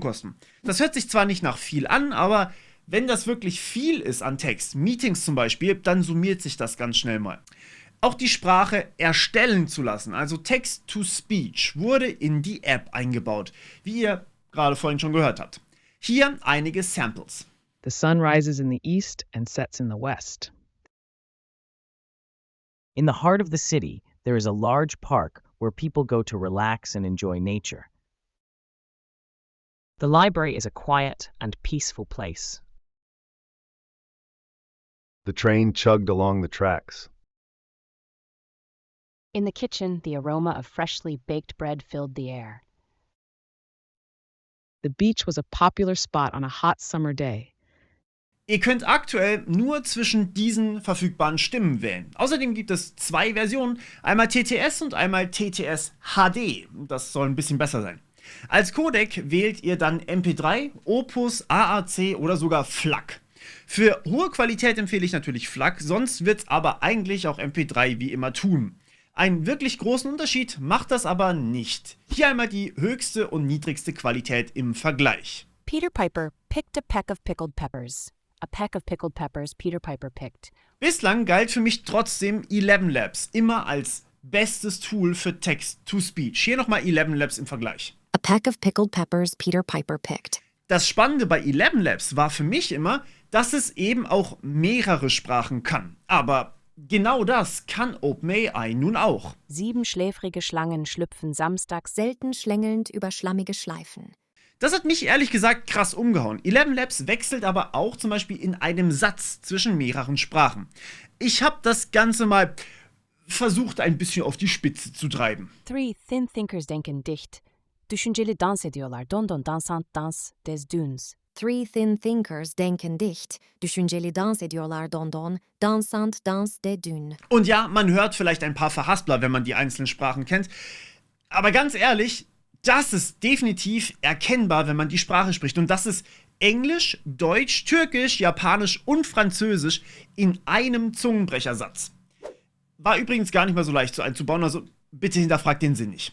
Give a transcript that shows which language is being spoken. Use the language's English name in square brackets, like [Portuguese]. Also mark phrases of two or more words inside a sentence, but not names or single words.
[German] Das hört sich zwar nicht nach viel an, aber Wenn das wirklich viel ist an Text, Meetings zum Beispiel, dann summiert sich das ganz schnell mal. Auch die Sprache erstellen zu lassen, also [English] Text-to-Speech, [German] wurde in die App eingebaut, wie ihr gerade vorhin schon gehört habt. Hier einige Samples. [English] The sun rises in the east and sets in the west. In the heart of the city, there is a large park where people go to relax and enjoy nature. The library is a quiet and peaceful place. The train chugged along the tracks. In the kitchen, the aroma of freshly baked bread filled the air. The beach was a popular spot on a hot summer day. [German] Ihr könnt aktuell nur zwischen diesen verfügbaren Stimmen wählen. Außerdem gibt es 2 Versionen, einmal TTS und einmal TTS HD. Das soll ein bisschen besser sein. Als Codec wählt ihr dann MP3, Opus, AAC oder sogar FLAC. Für hohe Qualität empfehle ich natürlich FLAC, sonst wird es aber eigentlich auch MP3 wie immer tun. Einen wirklich großen Unterschied macht das aber nicht. Hier einmal die höchste und niedrigste Qualität im Vergleich. [English] Peter Piper picked a peck of pickled peppers. A peck of pickled peppers Peter Piper picked. [German] Bislang galt für mich trotzdem ElevenLabs immer als bestes Tool für [English] Text-to-Speech. [German] Hier nochmal ElevenLabs im Vergleich. [English] A peck of pickled peppers Peter Piper picked. [German] Das Spannende bei ElevenLabs war für mich immer, dass es eben auch mehrere Sprachen kann. Aber genau das kann OpenAI nun auch. 7 schläfrige Schlangen schlüpfen samstags. Selten schlängelnd über schlammige Schleifen. Das hat mich ehrlich gesagt krass umgehauen. ElevenLabs wechselt aber auch zum Beispiel in einem Satz zwischen mehreren Sprachen. Ich habe das Ganze mal versucht, ein bisschen auf die Spitze zu treiben. [English] 3 thin thinkers [German] denken dicht. [Turkish] Düşünceli dans ediyorlar. [Japanese] Don don [French] dansant dans des dunes. [English] 3 thin thinkers [German] denken dicht. [Turkish] Düşünceli dans ediyorlar [Japanese] don don. [French] Dansant dans des dunes. [German] Und ja, man hört vielleicht ein paar Verhaspler, wenn man die einzelnen Sprachen kennt. Aber ganz ehrlich, das ist definitiv erkennbar, wenn man die Sprache spricht. Und das ist Englisch, Deutsch, Türkisch, Japanisch und Französisch in einem Zungenbrechersatz. War übrigens gar nicht mal so leicht so einzubauen, also bitte hinterfragt den Sinn nicht.